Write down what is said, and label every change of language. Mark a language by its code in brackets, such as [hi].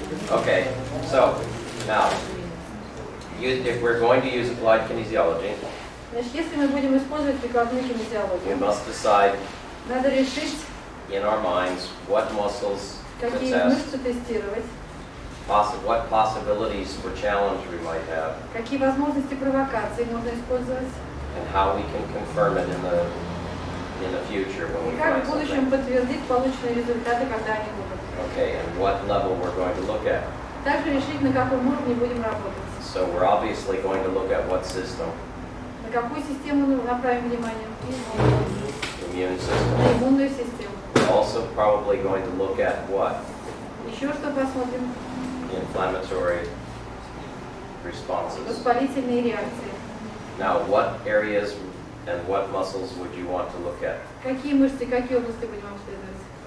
[en] Okay, so now, if we're going to use applied kinesiology, [ru] Значит, если мы будем использовать прикладную [en] we [ru] кинезиологию, [en] must decide [ru] надо решить, [en] in our minds what muscles to [ru] какие [en] test, [ru] мышцы тестировать, [en] what possibilities for challenge we might have, [ru] какие возможности провокации можно использовать, [en] and how we can confirm it in the future when [ru] и [en] we [ru] как [en] find [ru] в будущем [en] something. [ru] подтвердить полученные результаты, когда они будут. [en] Okay, and what level we're going to look at. [ru] Также решить, на каком уровне будем работать, [en] So we're obviously going to look at what system, [ru] на какую систему направим внимание, [en] immune [ru] на [en] system. [ru] иммунную систему. [en] Also probably going to look at what? [ru] Еще что посмотрим? [en] Inflammatory responses. [ru] Воспалительные реакции. [en] Now, what areas and what muscles would you want to look at? [ru] Какие мышцы, какие области будем обследовать?